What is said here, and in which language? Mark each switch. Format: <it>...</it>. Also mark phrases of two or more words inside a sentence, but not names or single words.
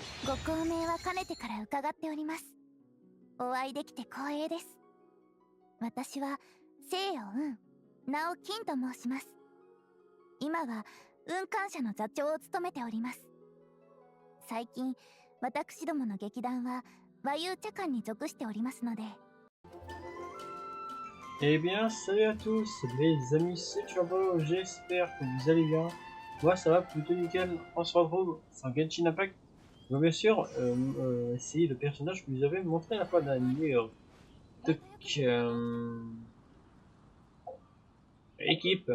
<ja>ご高名はかねてから伺っております。お会いできて光栄です。私は聖夜雲、名を金と申します。今は雲間社の座長を務めております。最近私どもの劇団は和遊茶館に属しておりますので。</ja> <fr>Eh bien, salut à tous les amis, c'est Turbo, j'espère que vous allez bien. Moi ça va plutôt nickel. On se retrouve sur Genshin Impact. Donc bien sûr, essayer le personnage que vous avez montré la fois dernière. Donc, équipe.</fr>